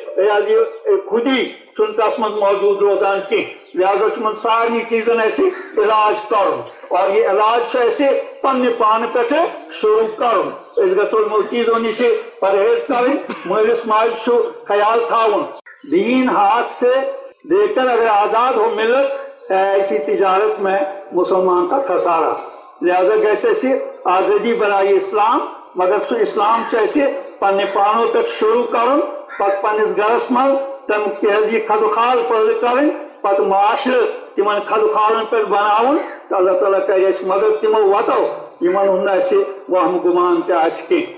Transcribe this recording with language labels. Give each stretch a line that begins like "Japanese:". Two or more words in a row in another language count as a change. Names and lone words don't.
Kashmiri: یہ خودی چھُنہٕ تتھ منٛز موجوٗد روزان کینٛہہ لہذا چھُ یِمن سارنٕے چیٖزن اَسہِ علاج کرُن اور یہ علاج چھُ اَسہِ پننہِ پانہٕ پٮ۪ٹھٕ شروع کرُن أسۍ گژھو یِمو چیٖزو نِش پرہیز کرٕنۍ مٲلِس ماجہِ چھُ خیال تھاوُن
Urdu: دین ہاتھ سے دے کر اگر آزاد ہو ملت ہے ایسی تجارت میں مسلمان کا خسارہ
Kashmiri: لہذا گژھِ اَسہِ آزٲدی بنایہِ اسلام مگر سُہ اسلام چھُ اَسہِ پننہِ پانو پٮ۪ٹھ شروع کرُن پتہٕ پننِس گرس منٛز تمیُک تہِ حظ یہِ خدوخال پٲدٕ کرٕنۍ پتہٕ معاشرٕ تِمن خدوخالن پٮ۪ٹھ بناوُن تہٕ اللہ تعالیٰ کرِ اَسہِ مدد تِمو وتو یِمن ہُنٛد نہٕ اَسہِ وہم گُمان تہِ آسہِ کینٛہہ